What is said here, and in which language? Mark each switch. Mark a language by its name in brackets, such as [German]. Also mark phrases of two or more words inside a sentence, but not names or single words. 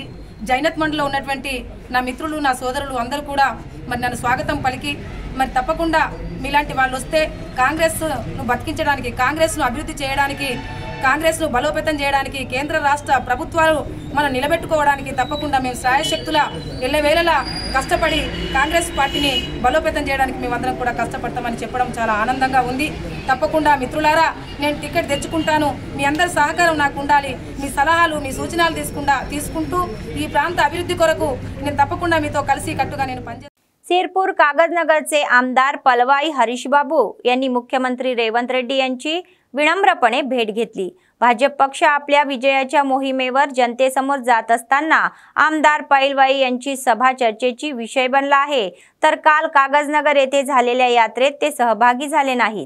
[Telugu] జైనత్ మండలంలో ఉన్నటువంటి నా మిత్రులు నా సోదరులు అందరూ కూడా మరి నన్ను స్వాగతం పలికి మరి తప్పకుండా మీలాంటి వాళ్ళు వస్తే కాంగ్రెస్ను బతికించడానికి, కాంగ్రెస్ను అభివృద్ధి చేయడానికి, కాంగ్రెస్ను బలోపేతం చేయడానికి, కేంద్ర రాష్ట్ర ప్రభుత్వాలు మనం నిలబెట్టుకోవడానికి తప్పకుండా మేము శ్రాయశక్తుల ఎల్లవేళలా కష్టపడి కాంగ్రెస్ పార్టీని బలోపేతం చేయడానికి మేమందరం కూడా కష్టపడతామని చెప్పడం చాలా ఆనందంగా ఉంది। తప్పకుండా మిత్రులారా నేను టికెట్ తెచ్చుకుంటాను, మీ అందరి సహకారం నాకు ఉండాలి, మీ सलाहालू మీ సూచనలు తీసుకుంటూ ఈ ప్రాంత అభివృద్ధి కొరకు నేను తప్పకుండా మీతో కలిసి కట్టుగా నేను పనిచేస్తాను। [Marathi] सिरपूर कागदनगरचे आमदार पलवाई हरीश बाबू यांनी मुख्यमंत्री रेवंत रेड्डी यांची विनम्रपणे भेट घेतली। भाजप पक्ष आपल्या विजयाच्या मोहिमेवर जनतेसमोर जात असताना आमदार पलवाई यांची सभा चर्चेची विषय बनला आहे, तर काल कागदनगर येथे झालेल्या यात्रेत ते सहभागी झाले नाहीत।